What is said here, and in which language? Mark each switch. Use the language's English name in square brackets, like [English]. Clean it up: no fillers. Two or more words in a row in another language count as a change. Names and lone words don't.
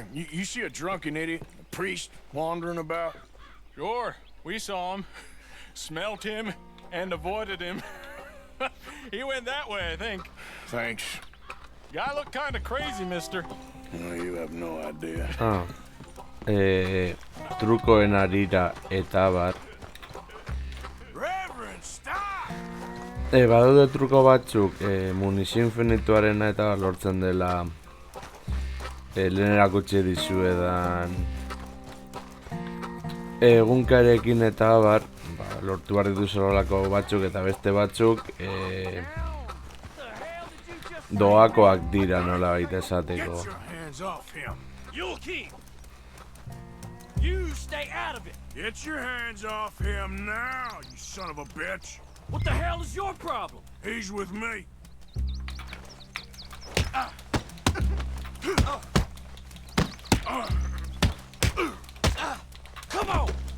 [English] You see a drunken idiot, a priest, wandering about? Sure, we saw him, smelt him, and avoided him. He went that way, I think. Thanks. Guy looked kind of crazy, mister. No, you have no idea. [Basque] trukoen arira eta bar. [English] Reverend, stop! [Basque] Badaude truko batzuk munizio infinituarena eta lortzen dela lehen erakutsi dizuedan egunkarekin eta bar, lortu behar dituzu horrelako batzuk eta beste batzuk doakoak dira nola baita esateko. [English] Get your hands off him. You'll keep. You stay out of it. Get your hands off him now, you son of a bitch. What the hell is your problem? He's with me. Come on.